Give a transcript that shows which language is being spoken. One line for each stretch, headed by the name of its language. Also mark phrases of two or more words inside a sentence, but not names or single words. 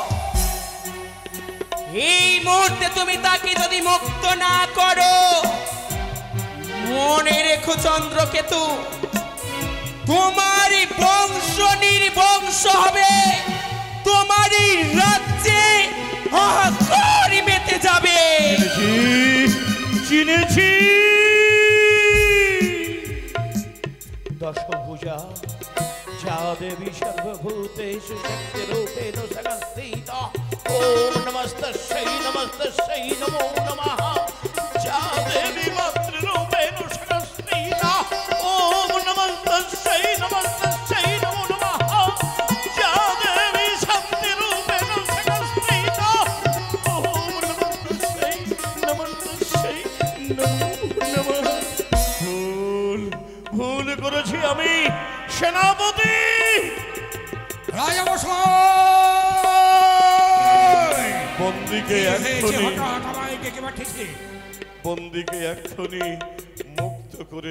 Bangla: এই মুহূর্তে তুমি তাকে যদি মুক্ত না করো, মনে রেখো চন্দ্রকেতু, তোমারই বংশ নির্বংশ হবে, তোমারই রাজ্যে হাহাকার মেতে যাবে। চিনেছি দশভুজা
Sanskrit: যা দেবী সর্বভূতেষু শক্তিরূপেণ সংস্থিতা। ওম নমস্তস্যৈ নমস্তস্যৈ নমো নমঃ। যা দেবী মাতৃরূপেণ সংস্থিতা। ওম নমস্তস্যৈ নমস্তস্যৈ নমো নমঃ। যা দেবী শক্তিরূপেণ সংস্থিতা। ওম নমস্তস্যৈ নমস্তস্যৈ নমো নমঃ।
Bangla: ভুল করেছি আমি সেনাপতি। বন্দীকে এক্ষুনি মুক্ত করে।